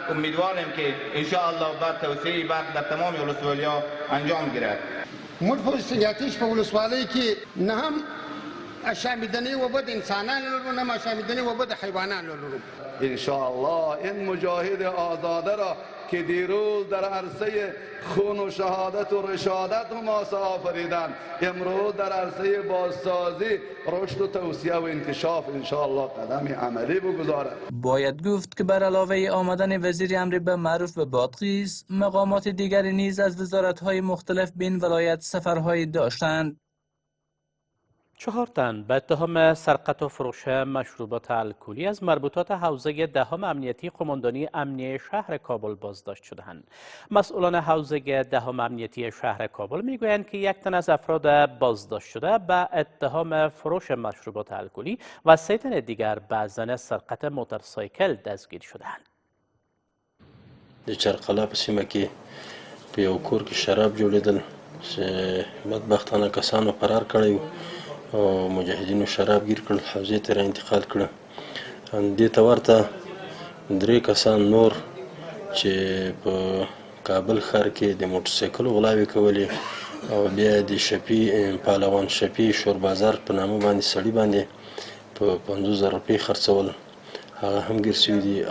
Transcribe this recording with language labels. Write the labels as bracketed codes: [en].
[fa] امیدواریم که ان شاء الله بعد توسعه برق در تمام ولسوالی‌ها انجام گیرد. [ps] موږ په استنیاتیش په ولسوالۍ کې نه هم اشامیدنې اوبه د انسانانو لرو نه هم اشامیدنې اوبه د حیوانانو لرو. [fa] ان شاء الله این مجاهد آزاده را که دیروز در عرصه خون و شهادت و رشادت حماسه آفریدند، امروز در عرصه بازسازی رشد و توسعه و انکشاف ان شاء الله قدم عملی بگذارد. باید گفت که بر علاوه آمدن وزیر امر بالمعروف به بادغیس، مقامات دیگری نیز از وزارت‌های مختلف به این ولایت سفرهایی داشتند. 4 تن به اتهام سرقت و فروش مشروبات الکلی از مربوطات حوزه دهم امنیتی قماندانی امنیه شهر کابل بازداشت شدند. مسئولان حوزه دهم امنیتی شهر کابل میگویند که 1 تن از افراد بازداشت شده به اتهام فروش مشروبات الکلی و 3 تن دیگر به زن سرقت موتورسایکل دستگیر شدند. [ps] د چرقلا په سیمه کې په یو کور کې شراب جوړېدل چې بدبختانه کسانو فرار کړی او مجاهدینو شراب گیر کړل، حوزې ته را انتقال کړه. دې ته ورته 3 کسان نور چې په کابل ښار کې د موټرسایکل غلاوې کولې او بیا د شفیع پهلوان شفیع شور بازار په نامه باندې سړي باندې په 50,000 روپۍ خرڅول، هغه هم ګیر شوي دي.